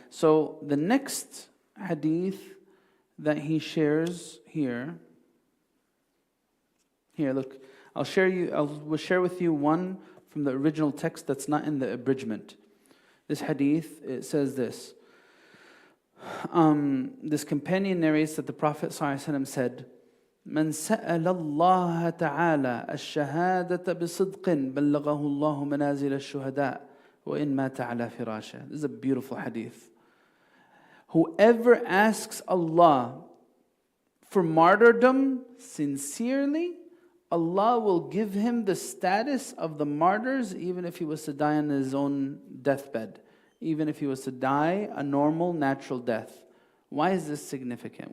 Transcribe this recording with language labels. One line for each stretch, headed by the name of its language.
English: So the next hadith that he shares here, look, I'll share with you one from the original text that's not in the abridgment. This hadith, it says this. This companion narrates that the Prophet ﷺ said,
Arabic: "من سأل الله تعالى الشهادة بصدق بلغه الله منازل الشهداء وإن مات على فراشه."
English: This is a beautiful hadith. Whoever asks Allah for martyrdom sincerely, Allah will give him the status of the martyrs even if he was to die on his own deathbed. Even if he was to die a normal, natural death. Why is this significant?